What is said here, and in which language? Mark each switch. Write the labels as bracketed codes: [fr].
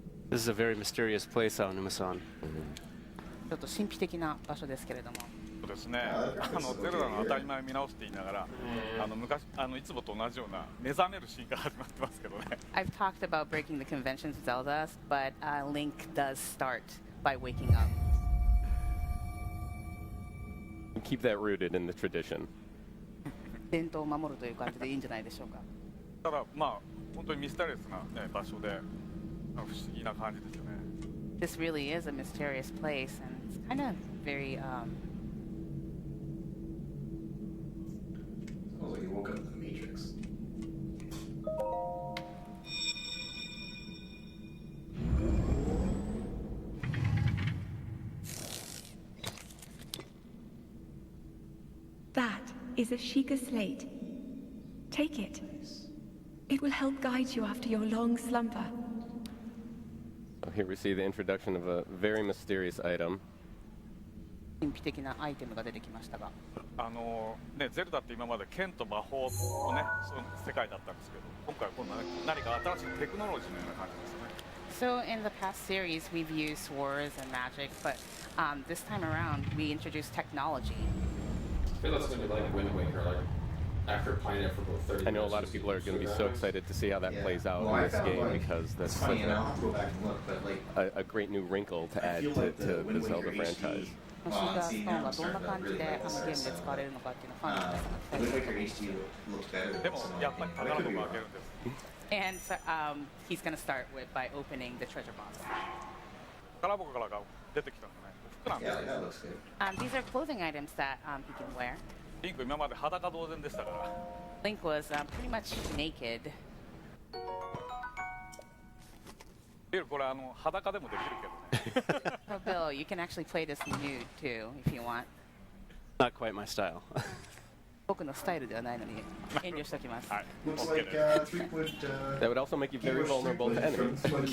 [en] This is a very mysterious place, Aonuma-san. [ja] ちょっと神秘的な場所ですけれども。そうですね。ゼルダの当たり前を見直すって言いながら、昔いつもと同じような目覚めるシーンから始まってますけどね。 [en] I've talked about breaking the conventions of Zelda, but Link does start by waking up. Keep that rooted in the tradition. [ja] 伝統を守るという感じでいいんじゃないでしょうか。ただまあ本当にミステリアスな、ね、場所で不思議な感じですよね。 [en] This really is a mysterious place, and it's kind of very. Oh, like you woke up in the Matrix. That is a Sheikah slate. Take it. It will help guide you after your long slumber. Here we see the introduction of a very mysterious item. [ja] 神秘的なアイテムが出てきましたが。ね、ゼルダって今まで剣と魔法のね、その世界だったんですけど、今回はこんな何か新しいテクノロジーのような感じですね。 [en] So in the past series, we've used swords and magic, but this time around, we introduced technology. I feel that's going to be like Wind Waker, like after playing it for about 30 minutes. I know a lot of people are going to be so excited to see how that plays out in this game because that's such a great new wrinkle to add to the Zelda franchise. [ja] シーガーストーンがどんな感じでゲームで使われるのかっていうのをファンの皆さんが期待しています。でもやっぱり宝箱を開けるんです。 [en] And so, he's going to start by opening the treasure box. [ja] 宝箱からが出てきたのね。服なんですよ。 [en] These are clothing items that he can wear. [ja] リンク今まで裸同然でしたから。 [en] Link was pretty much naked. [ja] ビルこれ裸でもできるけどね。 [en] Oh, Bill, you can actually play this nude too if you want. Not quite my style. [ja] 僕のスタイルではないのに遠慮しておきます。 [en] Looks like That would also make you very vulnerable to enemies.